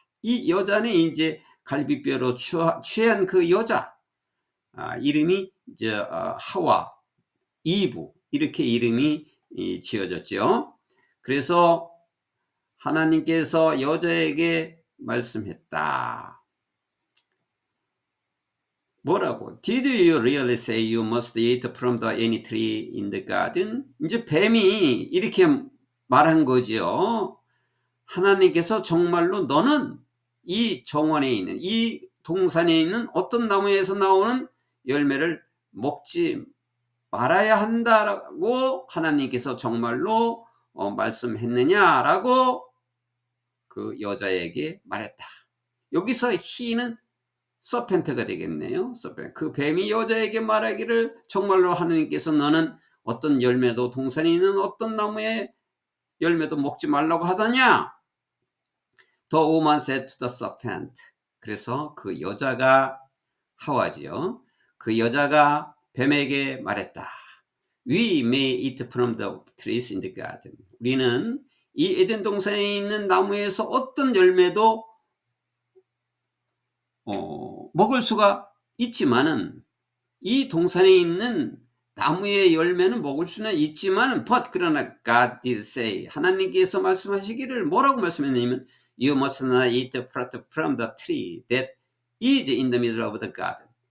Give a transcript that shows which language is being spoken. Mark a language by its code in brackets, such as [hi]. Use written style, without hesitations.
[ko] 이 여자는 이제 갈비뼈로 취한 그 여자, 이름이 이제 하와, 이브, 이렇게 이름이 지어졌죠. 그래서 하나님께서 여자에게 말씀했다. 뭐라고? [en] Did you really say you must eat from any tree in the garden? [ko] 이제 뱀이 이렇게 말한 거죠. 하나님께서 정말로 너는 이 정원에 있는, 이 동산에 있는 어떤 나무에서 나오는 열매를 먹지 말아야 한다라고 하나님께서 정말로 말씀했느냐라고 그 여자에게 말했다. 여기서 he는 서펜트가 되겠네요. 그 뱀이 여자에게 말하기를, 정말로 하나님께서 너는 어떤 열매도, 동산에 있는 어떤 나무의 열매도 먹지 말라고 하더냐? [en] The woman said to the serpent. [ko] 그래서 그 여자가 하와지요. 그 여자가 뱀에게 말했다. [en] We may eat from the trees in the garden. [ko] 우리는 이 에덴 동산에 있는 나무에서 어떤 열매도 먹을 수가 있지만은, 이 동산에 있는 나무의 열매는 먹을 수는 있지만, but 그러나 [en] God did say, [ko] 하나님께서 말씀하시기를 뭐라고 말씀했냐면, [en] You must not eat fruit from the tree that is in the middle of the garden.